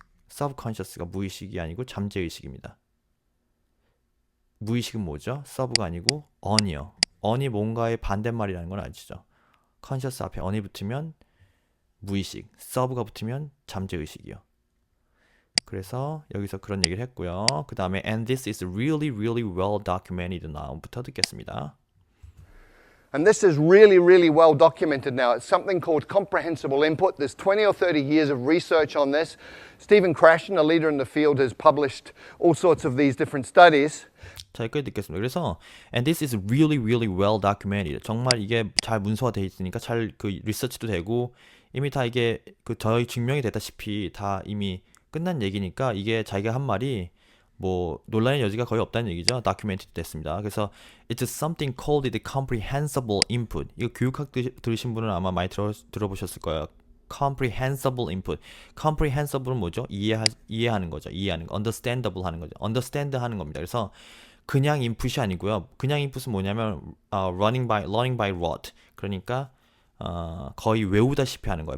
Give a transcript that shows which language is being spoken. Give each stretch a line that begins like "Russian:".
Korean: subconscious가 무의식이 아니고 잠재의식입니다. 무의식은 뭐죠? sub가 아니고 on이요. on이 뭔가의 반대말이라는 건 아시죠? conscious 앞에 on이 붙으면 무의식, sub가 붙으면 잠재의식이요. 그래서 여기서 그런 얘기를 했고요. 그 다음에
English: and this is really well documented now
Korean: 부터 듣겠습니다.
English: And this is really well documented now. It's something called comprehensible input. There's 20 or 30 years of research on this. Stephen Krashen, a leader in the field, has published all sorts of these different studies.
Korean: 자, 여기까지 듣겠습니다.
English: 그래서 and this is really well documented.
Korean: 정말 이게 잘 문서화되어 있으니까 잘 그 리서치도 되고 이미 다 이게 그 저희 증명이 됐다시피 다 이미 끝난 얘기니까 이게 자기가 한 말이 뭐 논란의 여지가 거의 없다는 얘기죠.
English: documented 됐습니다. 그래서 it's something called the comprehensible input.
Korean: 이거 교육학 들으신 분은 아마 많이 들어보셨을 거예요. comprehensible input. comprehensible은 뭐죠? 이해하는 거죠. 이해하는 거. understandable 하는 거죠. understand 하는 겁니다. 그래서 그냥 인풋이 아니고요. 그냥 인풋은 뭐냐면
English: learning by rote.
Korean: 그러니까 거의 외우다시피 하는 거예요.